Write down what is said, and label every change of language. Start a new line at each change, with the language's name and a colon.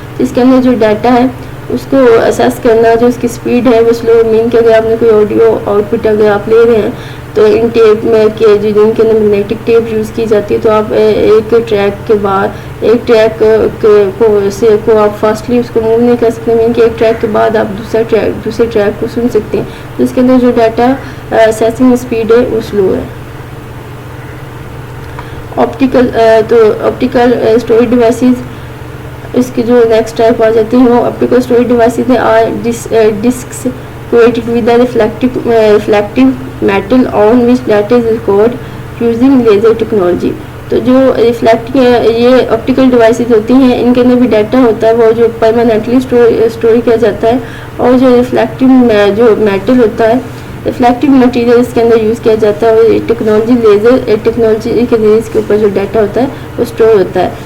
Urdu: جس کے اندر جو ڈاٹا ہے اس کو اسیس کرنا, جو اس کی سپیڈ ہے وہ سلو, مین کہ اگر آپ نے کوئی آڈیو آؤٹ پٹ اگر آپ لے رہے ہیں تو ان ٹیپ میں کہ جن کے اندر میگنیٹک ٹیپ یوز کی جاتی ہے تو آپ ایک ٹریک کے بعد ایک ٹریک کو آپ فاسٹلی اس کو موو نہیں کر سکتے, مین کہ ایک ٹریک کے بعد آپ دوسرے ٹریک کو سن سکتے ہیں. تو اس کے اندر جو ڈاٹا اسیسنگ اسپیڈ ہے وہ سلو ہے. آپٹیکل اسٹوریج ڈیوائسز, اس کی جو نیکسٹ ٹائپ آ جاتی ہیں وہ آپٹیکل اسٹوریج ڈیوائسز ہیں.
English: Are discs created with a reflective metal on which data is recorded using laser technology.
Urdu: تو جو ریفلیکٹنگ یہ آپٹیکل ڈیوائسز ہوتی ہیں, ان کے اندر بھی ڈاٹا ہوتا ہے وہ جو پرماننٹلی اسٹور کیا جاتا ہے, اور جو ریفلیکٹنگ جو میٹل ہوتا ہے, ریفلیکٹنگ مٹیریل اس کے اندر یوز کیا جاتا ہے, اور ٹیکنالوجی لیزر ٹیکنالوجی کے ذریعے اس کے اوپر جو ڈاٹا ہوتا ہے وہ اسٹور ہوتا ہے.